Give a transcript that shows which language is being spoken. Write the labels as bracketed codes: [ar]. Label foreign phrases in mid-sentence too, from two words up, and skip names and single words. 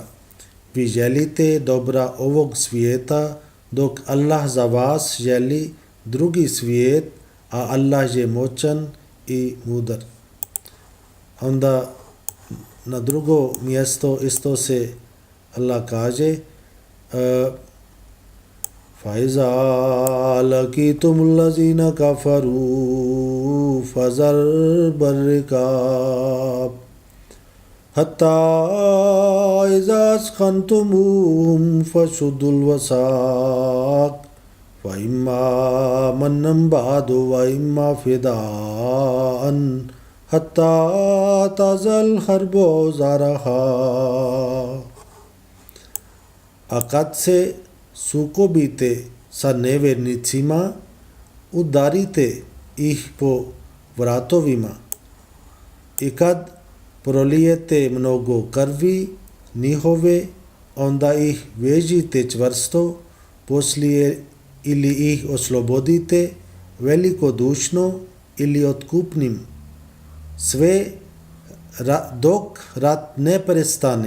[bs] Vi želite dobra ovog svijeta, dok Allah za vas želi drugi svijet, a Allah je moćan i mudar. Onda na drugo mjesto isto se Allah kaže [ar] فَإِذَا لَقِيتُمُ الَّذِينَ كَفَرُوا فَضَرْبَ الرِّقَابِ حَتَّى إِذَا أَثْخَنْتُمُوهُمْ فَشُدُّوا الْوَثَاقَ فَإِمَّا مَنًّا بَعْدُ وَإِمَّا فِدَاءً حَتَّى تَضَعَ الْحَرْبُ أَوْزَارَهَا. [bs] A kad se sukobite sa nevjernicima, udarite ih po vratovima, i kad prolijete mnogo krvi njihove, onda ih vežite čvrsto, poslije ili ih oslobodite velikodušno ili otkupnim, sve dok rat ne prestane.